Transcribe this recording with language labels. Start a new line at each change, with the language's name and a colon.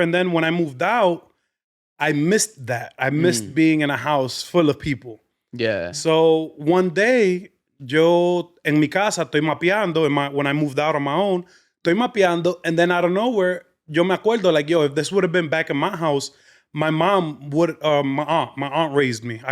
English: And then when I moved out, I missed that. I missed being in a house full of people. Yeah.
Spanish: So one day, yo en mi casa estoy mapeando.
English: When I moved out on my own, estoy mapeando. And then out of nowhere, yo me acuerdo, like, yo, if this would have been back in my house, my mom would, my aunt raised me.